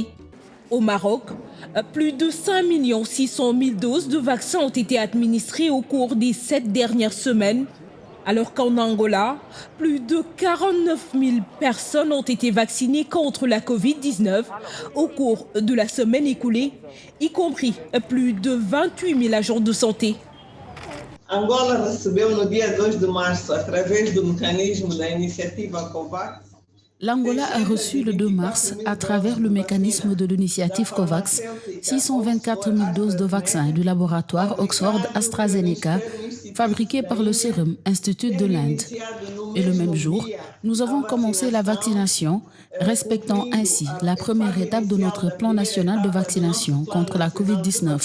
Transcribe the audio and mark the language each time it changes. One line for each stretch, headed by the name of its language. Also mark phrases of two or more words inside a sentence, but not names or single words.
French: Au Maroc, plus de 5 600 000 doses de vaccins ont été administrées au cours des 7 dernières semaines, alors qu'en Angola, plus de 49 000 personnes ont été vaccinées contre la Covid-19 au cours de la semaine écoulée, y compris plus de 28 000 agents de santé.
Portuguese: Angola recebeu no dia 2 de março, através do mecanismo da iniciativa COVAX.
French: L'Angola a reçu le 2 mars, à travers le mécanisme de l'initiative COVAX, 624 000 doses de vaccins du laboratoire Oxford AstraZeneca, fabriqué par le Serum Institute de l'Inde. Et le même jour, nous avons commencé la vaccination, respectant ainsi la première étape de notre plan national de vaccination contre la Covid-19.